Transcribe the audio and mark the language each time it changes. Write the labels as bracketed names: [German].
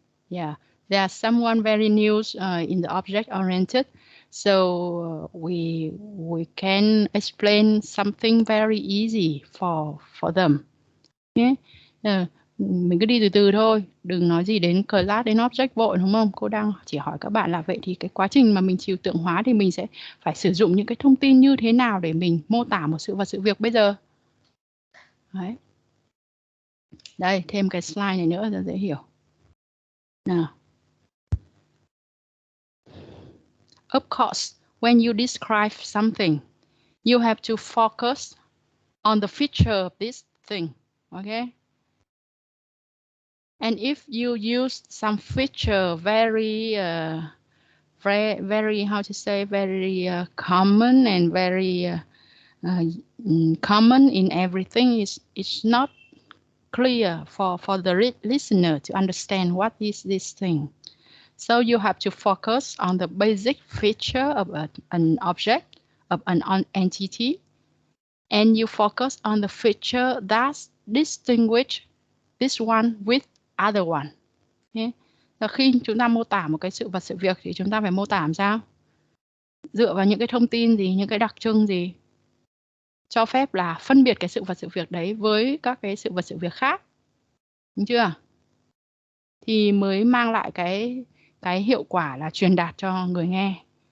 [English] Yeah, there's someone very new in the object-oriented. So we can explain something very easy for them. Okay. [Vietnamese] Mình cứ đi từ từ thôi, đừng nói gì đến class, đến object vội, đúng không? Cô đang chỉ hỏi các bạn là vậy thì cái quá trình mà mình trừu tượng hóa thì mình sẽ phải sử dụng những cái thông tin như thế nào để mình mô tả một sự vật, sự việc bây giờ. Đấy. Đây, thêm cái slide này nữa cho dễ hiểu. Nào. [English] Of course, when you describe something, you have to focus on the feature of this thing, okay? And if you use some feature very how to say, very common and very common in everything, it's not clear for the listener to understand what is this thing. So you have to focus on the basic feature of an object, of an entity, and you focus on the feature that distinguish this one with other one. Okay? [Vietnamese] Và khi chúng ta mô tả một cái sự vật, sự việc thì chúng ta phải mô tả làm sao? Dựa vào những cái thông tin gì, những cái đặc trưng gì cho phép là phân biệt cái sự vật, sự việc đấy với các cái sự vật, sự việc khác. Đúng chưa? Thì mới mang lại cái hiệu quả là truyền đạt cho người nghe.